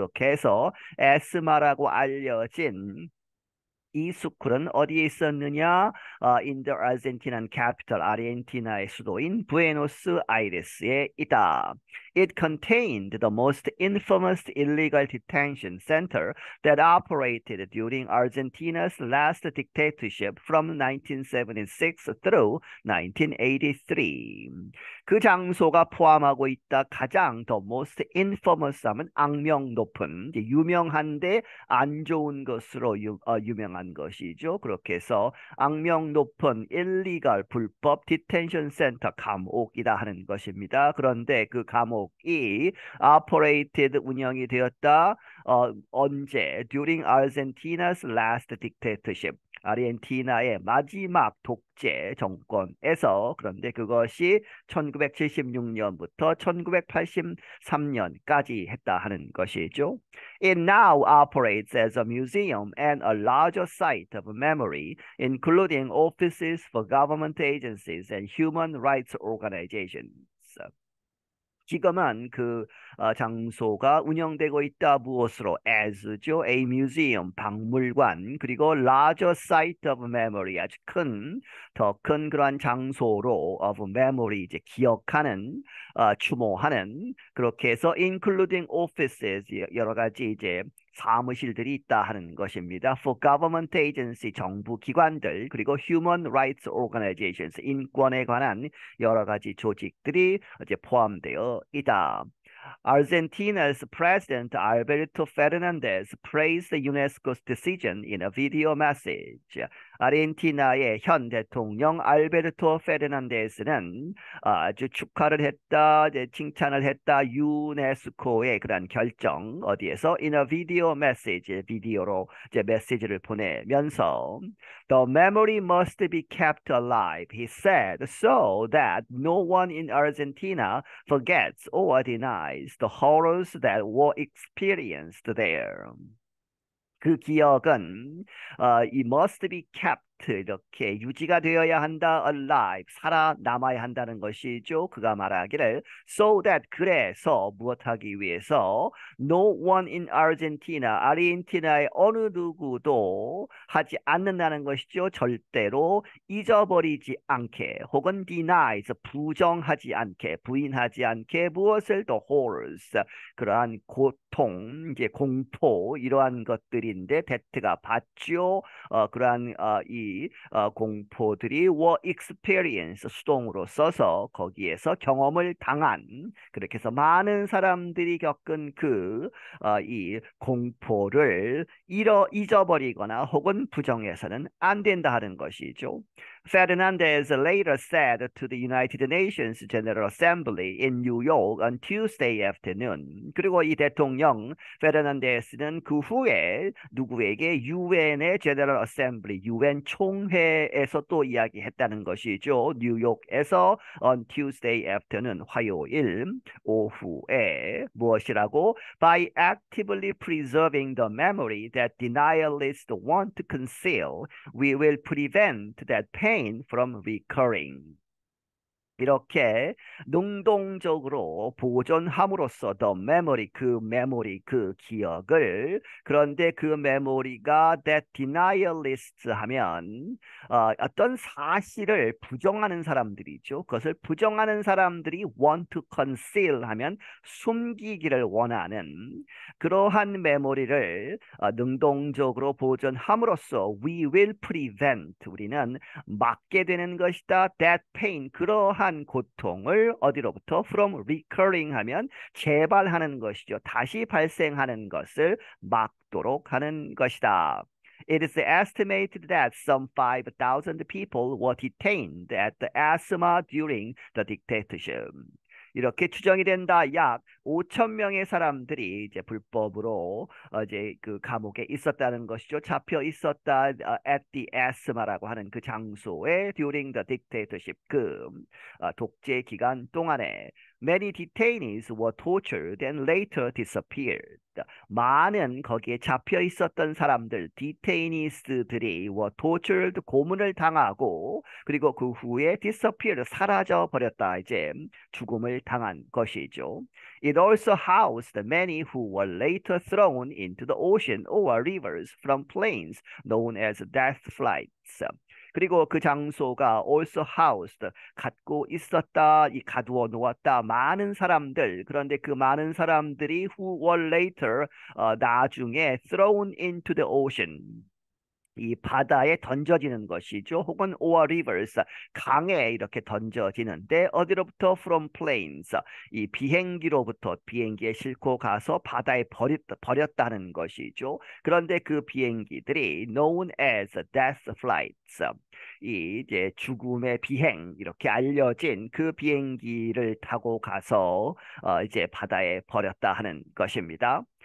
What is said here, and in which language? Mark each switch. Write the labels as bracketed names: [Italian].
[Korean] 그렇게 해서 에스마라고 알려진 이 스쿨은 어디에 있었느냐? [English] in the Argentinian capital, [Korean] 아르헨티나의 수도인 부에노스아이레스에 있다. [English] It contained the most infamous illegal detention center that operated during Argentina's last dictatorship from 1976 through 1983. [Korean] 그 장소가 포함하고 있다. 가장 [English] the most infamous [Korean] 하면 악명 높은, 유명한데 안 좋은 것으로 유명한 것이죠. 그렇게 해서 악명 높은 illegal 불법 디텐션 센터 감옥이다 하는 것입니다. 그런데 그 감옥이 operated 운영이 되었다. 언제? [English] During Argentina's last dictatorship. [Korean] 아르헨티나의 마지막 독재 정권에서 그런데 그것이 1976년부터 1983년까지 했다 하는 것이죠. [English] It now operates as a museum and a larger site of memory, including offices for government agencies and human rights organizations. [Korean] 지금은 그 장소가 운영되고 있다. 무엇으로? as죠. [English] a museum, [Korean] 박물관, 그리고 [English] larger site of memory, [Korean] 아주 큰, 더 큰 그러한 장소로 of memory, 이제 기억하는, 추모하는, 그렇게 해서 [English] including offices, [Korean] 여러 가지 이제 사무실들이 있다 하는 것입니다. [English] For government agency, [Korean] 정부 기관들, 그리고 [English] human rights organizations, [Korean] 인권에 관한 여러 가지 조직들이 이제 포함되어 있다. [English] Argentina's President Alberto Fernandez praised the UNESCO's decision in a video message. [Korean] 아르헨티나의 현 대통령 알베르토 페르난데스는 아주 축하를 했다, 이제 칭찬을 했다. 유네스코의 그런 결정 어디에서 [English] in a video message, [Korean] 비디오로 이제 메시지를 보내면서 [English] The memory must be kept alive, he said, so that no one in Argentina forgets or denies the horrors that were experienced there. [Korean] 그 기억은 이 [English] must be kept [Korean] 이렇게 유지가 되어야 한다. alive 살아남아야 한다는 것이죠. 그가 말하기를 so that 그래서 무엇하기 위해서 [English] no one in Argentina [Korean] 아르헨티나의 어느 누구도 하지 않는다는 것이죠. 절대로 잊어버리지 않게 혹은 denies 부정하지 않게 부인하지 않게 무엇을 [English] the horrors [Korean] 그러한 고통 이제 공포 이러한 것들인데 that가 받죠. 그러한 이 공포들이 [English] were experience [Korean] 수동으로 써서 거기에서 경험을 당한 그렇게 해서 많은 사람들이 겪은 그 이 공포를 잊어버리거나 혹은 부정해서는 안 된다 하는 것이죠. [English] Fernandez later said to the United Nations General Assembly in New York on Tuesday afternoon. [Korean] 그리고 이 대통령 페르난데스는 그 후에 누구에게 유엔의 General Assembly, 유엔 총회에서 또 이야기했다는 것이죠. 뉴욕에서 [English] on Tuesday afternoon, [Korean] 화요일 오후에 무엇이라고? [English] By actively preserving the memory that denialists want to conceal, we will prevent that pain from recurring. [Korean] 이렇게 능동적으로 보존함으로써 [English] the memory [Korean] 그 기억을 그런데 그 메모리가 [English] that denialist [Korean] 하면 어떤 사실을 부정하는 사람들이죠. 그것을 부정하는 사람들이 [English] want to conceal [Korean] 하면 숨기기를 원하는 그러한 메모리를 능동적으로 보존함으로써 [English] we will prevent [Korean] 우리는 막게 되는 것이다. [English] that pain [Korean] 그러한 고통을 어디로부터 [English] from recurring [Korean] 하면 재발하는 것이죠. 다시 발생하는 것을 막도록 하는 것이다. [English] It is estimated that some 5,000 people were detained at the ASMA during the dictatorship. [Korean] 이렇게 추정이 된다. 약 5천 명의 사람들이 이제 불법으로 이제 그 감옥에 있었다는 것이죠. 잡혀 있었다. [English] at the ASMA라고 하는 [Korean] 그 장소에 [English] during the dictatorship [Korean] 그 독재 기간 동안에 [English] many detainees were tortured and later disappeared. [Korean] 많은 거기에 잡혀 있었던 사람들, detainees들이 [English] were tortured, [Korean] 고문을 당하고 그리고 그 후에 disappeared, 사라져 버렸다. 이제 죽음을 당한 것이죠. [English] It also housed many who were later thrown into the ocean or rivers from planes known as death flights. [Korean] 그리고 그 장소가 [English] also housed, [Korean] 갖고 있었다, 이 가두어 놓았다, 많은 사람들. 그런데 그 많은 사람들이 [English] who were later, [Korean] 나중에 [English] thrown into the ocean. [Korean] 이 바다에 던져지는 것이죠. 혹은 [English] or rivers, [Korean] 강에 이렇게 던져지는데 어디로부터 [English] from planes, [Korean] 이 비행기로부터 비행기에 싣고 가서 바다에 버렸다는 것이죠. 그런데 그 비행기들이 [English] known as death flights, [Korean] 이 이제 죽음의 비행 이렇게 알려진 그 비행기를 타고 가서 이제 바다에 버렸다 하는 것입니다.